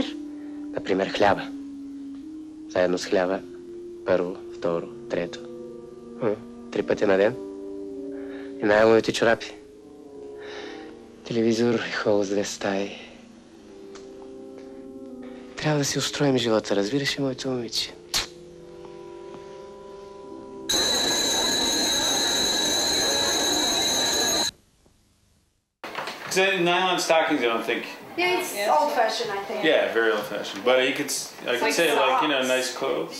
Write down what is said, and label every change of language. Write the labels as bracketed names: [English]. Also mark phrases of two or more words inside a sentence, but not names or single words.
[Bulgarian] Например, хляба. Заедно с хляба. Първо, второ, трето. 3 пъти на ден. И най-ловите чорапи. Телевизор и хол с 2 стаи. Трябва да си устроим живота, разбираш ли, моето момиче? [English] Nylon stockings, I don't think. Yeah, it's old-fashioned, I think. Yeah, very old-fashioned. But I could say like, you know, nice clothes.